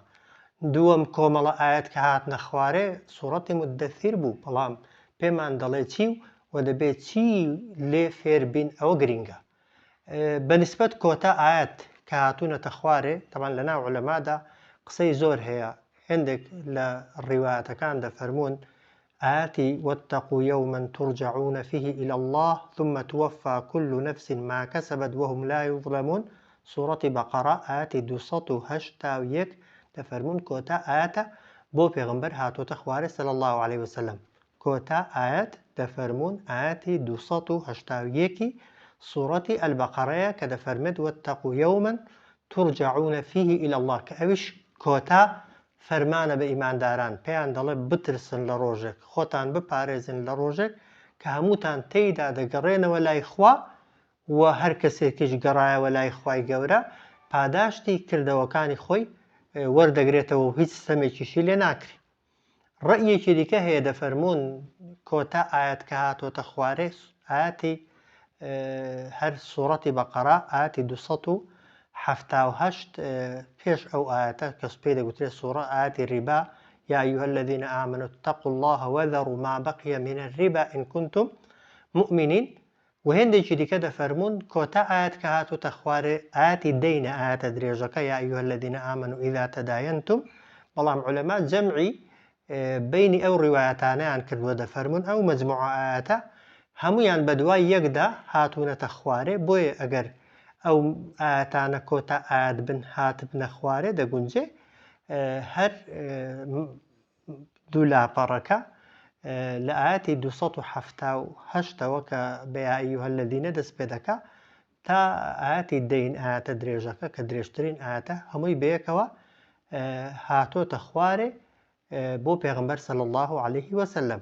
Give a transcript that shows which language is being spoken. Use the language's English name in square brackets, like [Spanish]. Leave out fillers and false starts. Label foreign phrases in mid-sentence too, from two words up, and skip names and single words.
[Central Kurdish] دووەم کۆمەڵە ئاەت کە هات نەخوارێ سوورەتی مودەثیر بوو، بەڵام پێمان دەڵێ چی و دەبێت چی لێ فێربین، ئەوە گرینگە. بەنسبەت کۆتا ئاەت کە هاتوونەتە خوارێ، تەمان لە ناو عولەمادا قسەی زۆر هەیە. هەندێک لە ڕیوایەتەکان دەفەرمون ئاەتی [Arabic] واتقوا يوما ترجعون فيه إلى الله ثم توفى كل نفس ما كسبت وهم لا يظلمون. [Central Kurdish] سوورەتی بەقەرە ئاەتی 281 دەفەرمون کۆتا ئاەتە بۆ پێغەمبەر هاتوۆتە خوارێ [Arabic] صلی الله عليه وسلم. [Central Kurdish] کۆتا ئاەت دەفەرمون ئاەتی 281 سوورەتی ئەلبەقەرەیە کە دەفەرمێت [Arabic] واتقوا يوما ترجعون فيه إلى الله، [Central Kurdish] کە ئەویش کۆتا فەرمانە بە ئیمانداران، پێیان دەڵێ بترسن لە ڕۆژێک، خۆتان بپارێزن لە ڕۆژێک کە هەمووتان تێیدا دەگەڕێنەوە لای خوا و هەر کەسێکیش گەڕایەوە لای خوای گەورە پاداشتی کردەوەکانی خۆی وەردەگرێتەوە و هیچ سەمێکیشی لێ ناکری. ڕەئیەکی دیکە هەیە دەفەرمون کۆتا ئاەت کە هاتۆتە خوارێ ئاەتی هەر سوورەتی بەقەرە ئاەتی 278 پێش ئەو ئاەتە کەس پێی دەگوترێت سوورە ئاەتی ڕیبا [Arabic] یا أيها الذين آمنوا اتقوا الله وذروا ما بقي من الربا إن كنتم مؤمنين. [Central Kurdish] وهندێکی دیکە دەفەرمون کۆتا ئاەت کە هاتوتە خوارێ ئاەتی دەینە، ئاەتە درێژەکە [Arabic] یا أيها الذين آمنوا إذا تداينتم. [Central Kurdish] بەڵام عولەما جەمعی بینی ئەو ڕیوایەتانەیان کردووە، دەفەرمون ئەو مەجموعە ئاەتە هەمویان بە دوای یەکدا هاتوونەتە خوارێ. بۆیە ئەگەر ئەو ئاەتانە کۆتا ئاەت بن هاتبنە خوارێ دەگونجێ هەر دوو لاپەڕەکە لە ئاەتی 278ەوە کە بە [Arabic] یا ئەیوهە الەذینە [Central Kurdish] دەست پێ دەکا تا ئاەتی دەین ئاەتە درێژەکە کە درێژترین ئاەتە هەمووی بەیەکەوە هاتۆتە خوارێ بۆ پێغەمبەر [Arabic] صلی الله عليه وسلم.